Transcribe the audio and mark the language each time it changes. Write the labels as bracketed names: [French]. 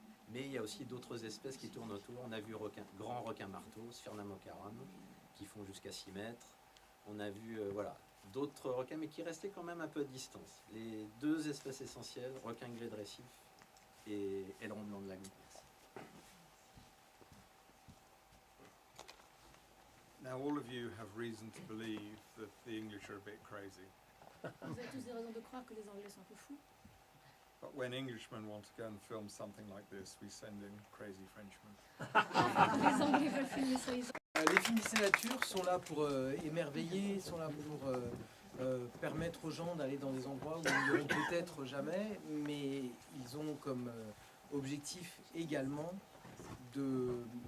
[French] Mais il y a aussi d'autres espèces qui tournent autour. On a vu grand requin marteau, Sphyrnamocarum, qui font jusqu'à 6 mètres. on a vu voilà, d'autres requins, mais qui restaient quand même un peu à distance. Les deux espèces essentielles, requin gris de récif et aileron blanc de lagon. [English] Now, all of you have reason to believe that the English are a bit crazy. [French] Vous avez tous des raisons de croire que les Anglais sont un peu fous. [English] But when Englishmen want to go and film something like this, we send in crazy Frenchmen. [French] Les Anglais veulent filmer ça. Les films Disney Nature sont là pour émerveiller, sont là pour permettre aux gens d'aller dans des endroits où ils n'iront peut-être jamais, mais ils ont comme objectif également de